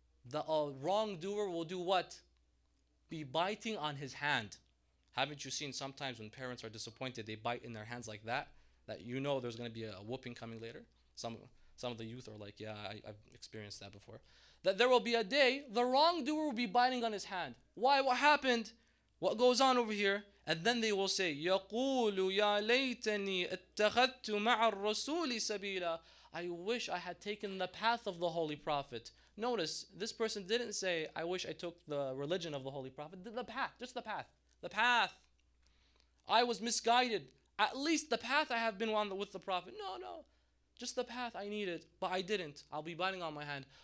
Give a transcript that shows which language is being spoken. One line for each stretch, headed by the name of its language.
English: The wrongdoer will do what? Be biting on his hand. Haven't you seen sometimes when parents are disappointed, they bite in their hands like that you know there's going to be a whooping coming later? Some of the youth are like, yeah, I've experienced that before. That there will be a day, the wrongdoer will be biting on his hand. Why? What happened? What goes on over here? And then they will say,
Arabic: يَقُولُ يَا لَيْتَنِي اتَّخَذْتُ مَعَ الرَّسُولِ سَبِيلًا.
English: I wish I had taken the path of the Holy Prophet. Notice, this person didn't say, I wish I took the religion of the Holy Prophet. The path, just the path. The path. I was misguided. At least the path I have been on with the Prophet. No. Just the path I needed, but I didn't. I'll be biting on my hand.